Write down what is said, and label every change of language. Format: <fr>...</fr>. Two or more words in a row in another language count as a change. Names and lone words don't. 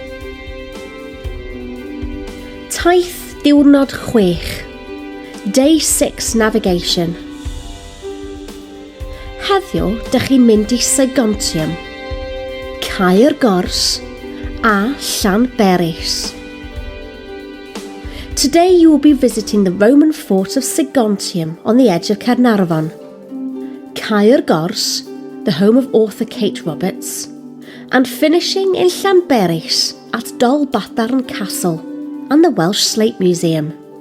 <cy>Taith diwrnod 6.</cy> <en>Day 6 Navigation.</en> <cy>Heddiw, dych chi'n mynd I Segontium, Caer Gors a Llanberis.</cy> <en>Today you will be visiting the Roman fort of Segontium on the edge of Caernarfon, Caer Gors, the home of author Kate Roberts, and finishing in Llanberis at Dolbadarn Castle and the Welsh Slate Museum.</en>